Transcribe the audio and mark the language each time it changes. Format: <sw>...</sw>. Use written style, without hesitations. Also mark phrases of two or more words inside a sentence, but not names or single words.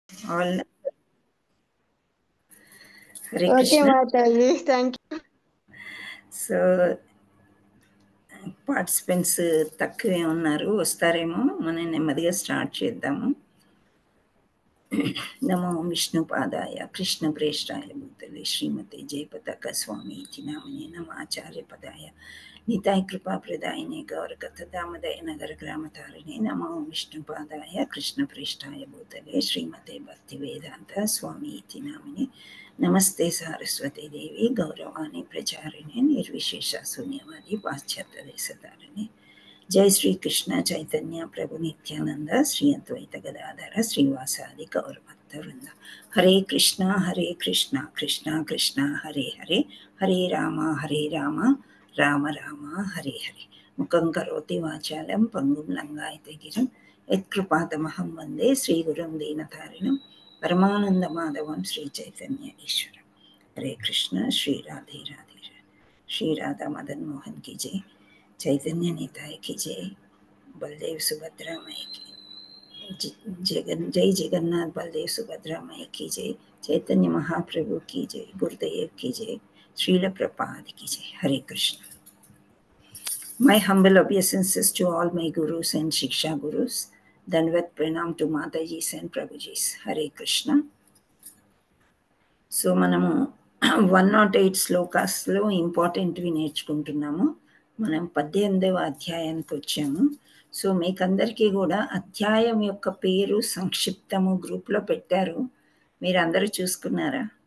<en>All Hare Okay, Krishna. Mataji. Thank you. So participants</en> <te>తక్కువే ఉన్నారు, వస్తారేమో. మనం నెమ్మదిగా స్టార్ట్ చేద్దాము.</te> <sa>నమో విష్ణుపాదాయ కృష్ణప్రేష్టాయ భూతలే శ్రీమతే జయపతాక స్వామి ఇతి నామినే నమాచార్యపదాయ నితాయ కృపాప్రదాయినే గౌరకథదామదయ నగర గ్రామతారిణే నమో విష్ణుపాదాయ కృష్ణప్రేష్టాయ భూతలే శ్రీమతే భక్తివేదాంత స్వామి ఇతి నామినే నమస్తే సారస్వతీ దేవి గౌరవాణి ప్రచారిణే నిర్విశేష శూన్యవాది పాశ్చాత్య దేశధారిణే. जय श्री कृष्ण चैतन्य प्रभु नित्यानंद श्री अद्वैत गदाधर श्रीवासादि गौरभक्तवृंद. हरे कृष्णा कृष्णा कृष्णा हरे हरे, हरे राम राम राम हरे हरे. मुखं करोति वाचालं पंगुं लंघयते गिरिं यत्कृपातमहं वन्दे श्रीगुरुं दीनतारिणं परमानन्दमाधवं श्रीचैतन्य ईश्वरं. हरे कृष्ण.</sa> <hi>श्री राधे राधे श्री राधा मदन मोहन की जय. चैतन्य निताय की जय. बलदेव सुभद्रा माई की जय. जगन्नाथ बलदेव सुभद्रा माई की जय. चैतन्य महाप्रभु की जय. गुरुदेव की जय. श्रील प्रपाद की जय.</hi> <sa>हरे कृष्ण.</sa> <en>My humble obeisances to all my gurus and shiksha gurus.</en> <hi>दंडवत प्रणाम</hi> <en>to Mataji's and Prabhuji's.</en> <sa>हरे कृष्ण.</sa> <te>సో మనము 108 శ్లోకాస్లో ఇంపార్టెంట్వి నేర్చుకుంటున్నాము. మనం 18వ అధ్యాయానికి వచ్చాము. సో మీకందరికీ కూడా అధ్యాయం యొక్క పేరు సంక్షిప్తము గ్రూప్లో పెట్టారు, మీరు అందరూ చూసుకున్నారా?</te>